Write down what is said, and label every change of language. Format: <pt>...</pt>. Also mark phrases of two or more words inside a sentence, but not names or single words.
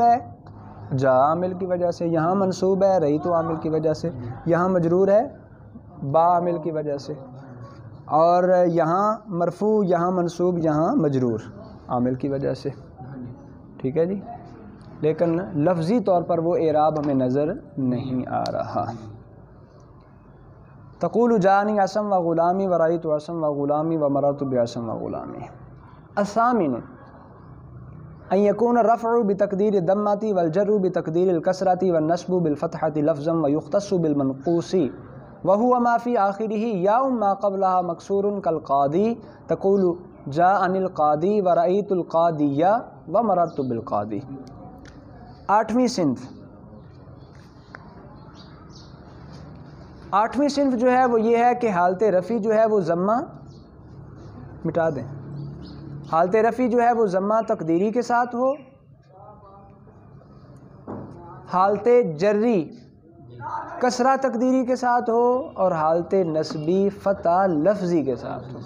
<ur>ہے جا عامل کی وجہ سے، یہاں منصوب ہے رہی تو عامل کی وجہ سے، یہاں مجرور ہے با عامل کی وجہ سے، اور یہاں مرفوع یہاں منصوب یہاں مجرور عامل کی وجہ سے، ٹھیک ہے جی، لیکن لفظی طور پر وہ اعراب ہمیں نظر نہیں آ رہا۔</ur> <ar>تقول جانی عصم و غلامی و رأیت عصم و غلامی و مررت بعصم و غلامی۔ الثامن ان يكون الرفع بتقدير الضمة والجر بتقدير الكسرة والنصب بالفتحة لفظا ويختص بالمنقوص وهو ما في آخره ياء ما قبلها مكسور كالقاضي، تقول جاءني القاضي ورأيت القاضي ومررت بالقاضي۔</ar> <ur>آٹھویں صنف جو ہے وہ یہ ہے کہ حالت رفع جو ہے وہ ضمہ، مٹا دیں، حالت رفع جو ہے وہ ضمہ تقدیری کے ساتھ ہو، حالت جری کسرہ تقدیری کے ساتھ ہو، اور حالت نصبی فتح لفظی کے ساتھ ہو۔</ur>